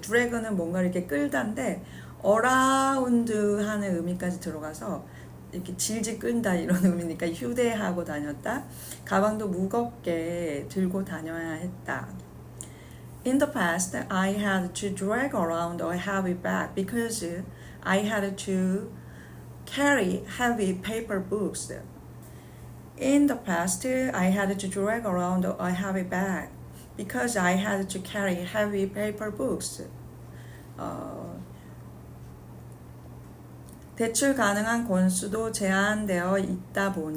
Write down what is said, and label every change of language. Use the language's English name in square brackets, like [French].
[Korean] drag는 뭔가 이렇게 끌다인데 around 하는 의미까지 들어가서 이렇게 질질 끌다 이런 의미니까 휴대하고 다녔다. 가방도 무겁게 들고 다녀야 했다. [English] In the past, I had to drag around a heavy bag because I had to carry heavy paper books. In the past, I had to drag around a heavy bag because I had to carry heavy paper books. [Korean] 대출 가능한 권수도 제한되어 있다.